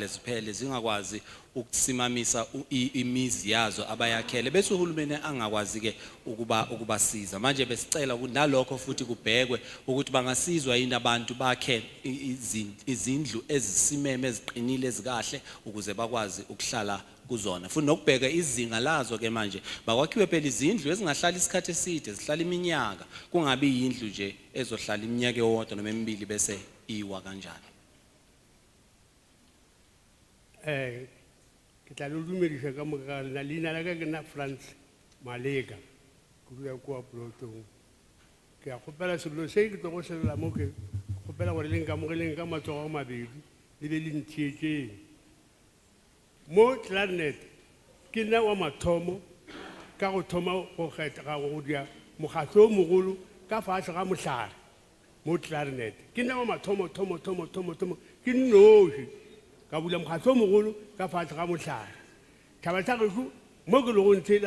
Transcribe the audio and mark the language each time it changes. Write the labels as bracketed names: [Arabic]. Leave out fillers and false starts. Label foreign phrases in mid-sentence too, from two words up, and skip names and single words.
[Zulu] ziphele zingakwazi ukusimamisa imizi yazo abayakhele bese uhulumeni angakwazi ke ukubasiza manje besicela nalokho futhi kubhekwe ukuthi bangasizwa yini abantu bakhe izindlu ezisimeme eziqinile ezikahle ukuze bakwazi ukuhlala kuzona futhi nokubheka izinga lazo ke manje bakwakhiwe phela izindlu ezingahlala isikhathi eside zihlala iminyaka kungabi indlu nje ezohlala iminyaka eyodwa noma emibili bese iwa kanjani. [Northern Sotho] Ke tla lo dumedisa ka moka na leina la ka ke na France Malega go ya kwa Plotong ke a gopela selo se ke tlo sela mo ke gopela gore le nka mo geleng ka matsogo a mabedi le be le nthietse mo Clarinet ke nna wa mathomo ka go thoma go kgetha go dia mogatlo mogolo ka fatshe ga mohlare mo Clarinet ke nna wa mathomo ke nnoši ka bula mogatlo mogolo ka fatshe ga mohlare thaba tsa go mo ke lo ntshela